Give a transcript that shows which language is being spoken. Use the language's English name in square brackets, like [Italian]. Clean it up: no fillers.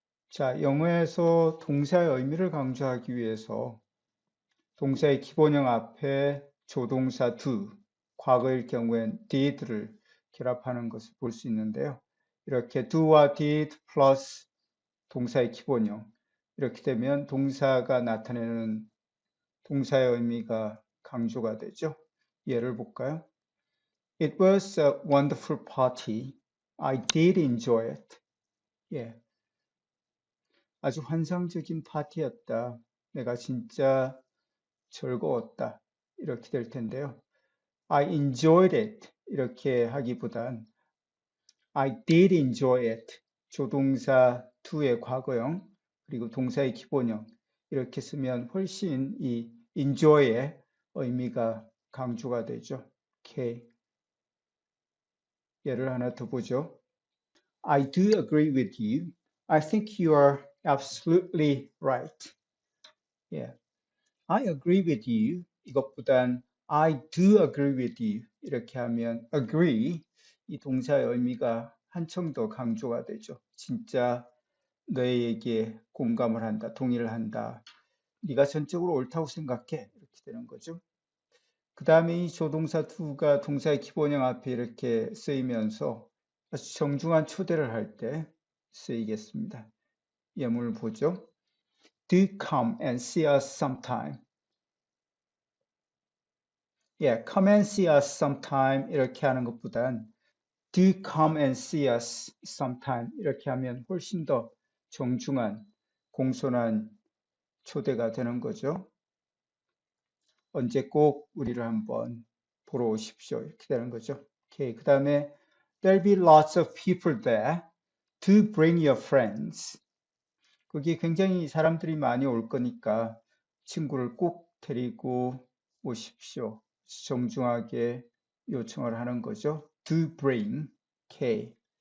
[Korean] 자, 영어에서 동사의 의미를 강조하기 위해서 동사의 기본형 앞에 조동사 do, 과거일 경우엔 did를 결합하는 것을 볼 수 있는데요. 이렇게 do와 did 플러스 동사의 기본형, 이렇게 되면 동사가 나타내는 동사의 의미가 강조가 되죠. 예를 볼까요? [English] It was a wonderful party. I did enjoy it. [Korean] 예, 아주 환상적인 파티였다. 내가 진짜 즐거웠다. 이렇게 될 텐데요. [English] I enjoyed it. [Korean] 이렇게 하기보단 [English] I did enjoy it. [Korean] 조동사 to의 과거형 그리고 동사의 기본형 이렇게 쓰면 훨씬 이 enjoy의 의미가 강조가 되죠. 오케이. 예를 하나 더 보죠. [English] I do agree with you. I think you are absolutely right. 예. I agree with you. [Korean] 이것보단 [English] I do agree with you. [Korean] 이렇게 하면 agree 이 동사의 의미가 한층 더 강조가 되죠. 진짜 너에게 공감을 한다, 동의를 한다. 네가 전적으로 옳다고 생각해. 이렇게 되는 거죠. 그 다음에 이 조동사 to가 동사의 기본형 앞에 이렇게 쓰이면서 아주 정중한 초대를 할 때 쓰이겠습니다. 예문을 보죠. [English] Do come and see us sometime. [Korean] 예, [English] come and see us sometime [Korean] 이렇게 하는 것보단 [English] do come and see us sometime [Korean] 이렇게 하면 훨씬 더 정중한 공손한 초대가 되는 거죠. 언제 꼭 우리를 한번 보러 오십시오. 이렇게 되는 거죠. 오케이. 그 다음에 [English] there'll be lots of people there. Do bring your friends. [Korean] 거기 굉장히 사람들이 많이 올 거니까 친구를 꼭 데리고 오십시오. 정중하게 요청을 하는 거죠. [English] Do bring K.